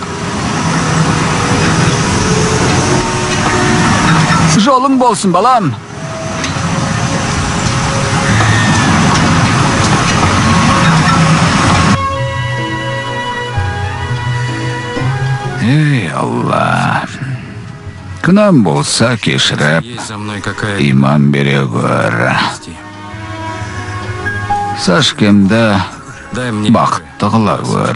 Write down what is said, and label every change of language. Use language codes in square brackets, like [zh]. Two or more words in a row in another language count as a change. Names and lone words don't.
[kk] жолың болсын, балам. Ей, Алла. Күнәм болса кешіріп, [ru] Есть за мной какая-то [kk] иман бере гөр. Сашкемді [ru] Дай мне [kk] бақытты қыла гөр.